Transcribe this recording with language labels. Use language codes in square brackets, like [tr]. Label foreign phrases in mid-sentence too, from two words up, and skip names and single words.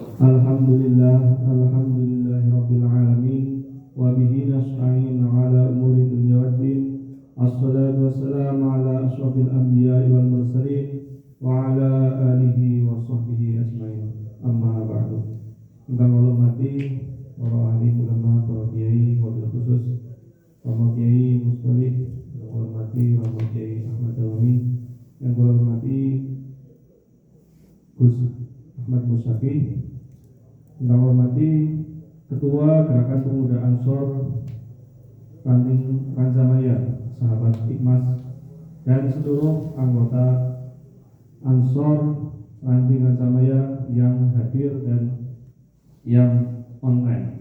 [ar] الحمد لله رب العالمين وبه نستعين على أمور الدنيا والدين. والصلاة والسلام على أشرف الأنبياء والمرسلين وعلى آله وصحبه أجمعين. أما بعد. [jv] Ingkang kula hormati para ahli ulama, para kiai, [ar] وبالخصوص [jv] Bapak Kiai Mustalih, yang kula hormati Bapak Kiai Ahmad Dawami, yang kula hormati Gus Ahmad Musyaki, [id] yang hormati Ketua Gerakan Pemuda Ansor Ranting Ranjamaya, sahabat Hikmas, dan seluruh anggota Ansor Ranting Ranjamaya yang hadir dan yang online.